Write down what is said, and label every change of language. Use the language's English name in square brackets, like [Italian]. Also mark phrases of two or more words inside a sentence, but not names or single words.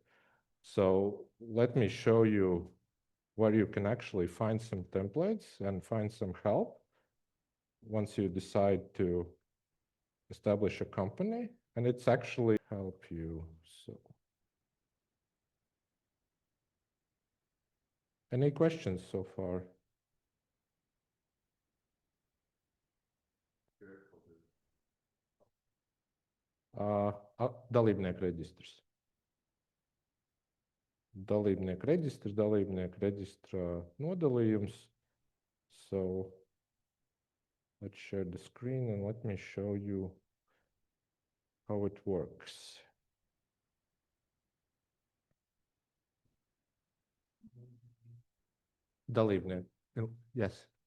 [English] So let me show you where you can actually find some templates and find some help once you decide to establish a company, and it's actually help you. So any questions so far? [Latvian] Dalībnieku reģistrs. Dalībnieku reģistrs, dalībnieku reģistra nodalījums. [English] So let's share the screen and let me show you how it works. [Latvian] Dalībnieku, yes.